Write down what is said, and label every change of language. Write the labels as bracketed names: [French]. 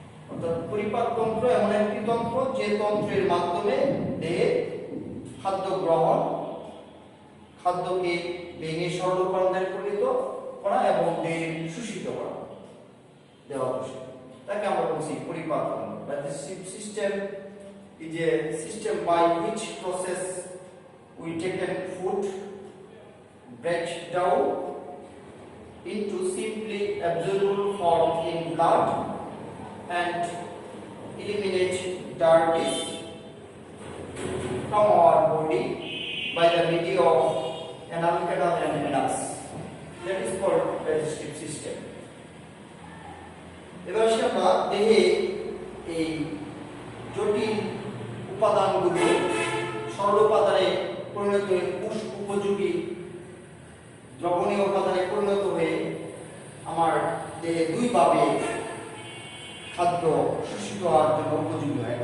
[Bangla] অর্থাৎ পরিপাক তন্ত্র এমন একটি তন্ত্র যে তন্ত্রের মাধ্যমে দেহে খাদ্য গ্রহণ, খাদ্যকে ভেঙে সরল উপাদানে পরিণত করা এবং দেহে শোষিত করা, দেহকোষে, তাকে আমরা বলছি পরিপাক তন্ত্র। Digestive system [English] is a system by which process we take food, break down into simply absorbable form in blood and eliminate dirty from our body by the medium of anal canal and anus. That is called digestive system. [Bangla] এবার আমরা দেহে এই জটিল উপাদানগুলো সরল উপাদানে পরিণত হয়ে কোষ উপযোগী দ্রবণীয় উপাদানে পরিণত হয়ে আমার দেহে দুইভাবে খাদ্য শোষিত হওয়ার জন্য উপযোগী হয়।